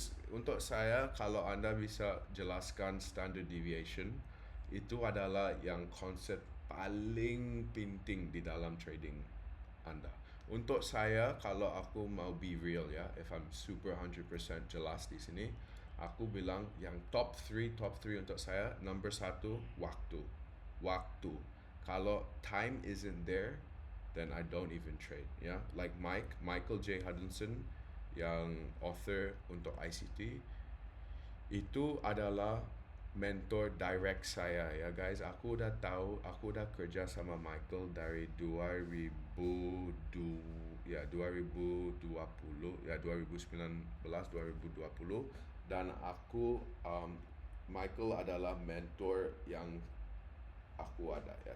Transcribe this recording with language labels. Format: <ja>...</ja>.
<id>untuk saya, kalau anda bisa jelaskan standard deviation, itu adalah yang konsep paling penting di dalam trading anda. Untuk saya, kalau aku mau</id> <en>be real</en> <id>ya,</id> <en>if I'm super 100%</en> <id>jelas di sini, aku bilang yang top 3 untuk saya, number 1, waktu. Waktu.</id> <en>Kalau time isn't there, then I don't even trade, ya. Like Michael J.</en> <id>Hudson, yang author untuk ICT, itu adalah mentor direct saya ya guys. Aku udah tahu, aku udah kerja sama Michael dari 2020 ya, 2019 2020, dan aku Michael adalah mentor yang aku ada ya.</id>